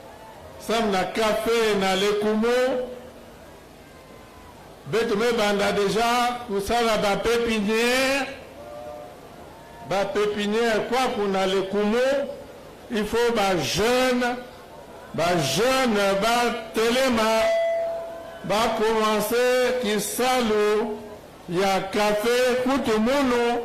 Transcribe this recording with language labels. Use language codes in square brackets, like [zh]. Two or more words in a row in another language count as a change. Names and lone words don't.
[ktu] na lekumo betu me banda déjà kusala ba pépinière quoi kuna lekumo [fr] il faut [ktu] ba jeune telema ba commencer qui salu ya café kutu muno.